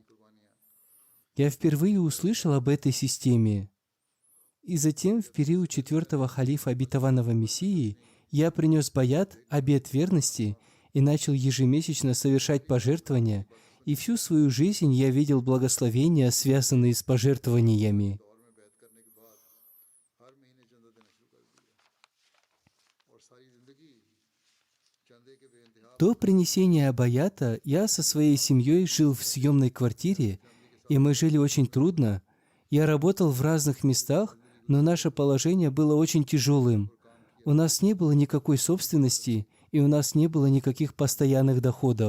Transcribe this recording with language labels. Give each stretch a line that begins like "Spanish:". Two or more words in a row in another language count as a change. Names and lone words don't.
Russian: Я впервые услышал об этой системе. И затем, в период 4-го халифа обетованного Мессии, я принес баят, обет верности, и начал ежемесячно совершать пожертвования, и всю свою жизнь я видел благословения, связанные с пожертвованиями.
Urdu: دور میں بیعت کرنے کے بعد ہر مہینے چندہ دینا شروع کر دیا اور ساری زندگی چندے کے بے انتہا
Russian: До принесения баята я со своей семьей жил в съемной квартире, и мы жили очень трудно. Я работал в разных местах, но наше положение было очень тяжелым. У нас не было никакой собственности, и у нас не было никаких постоянных доходов.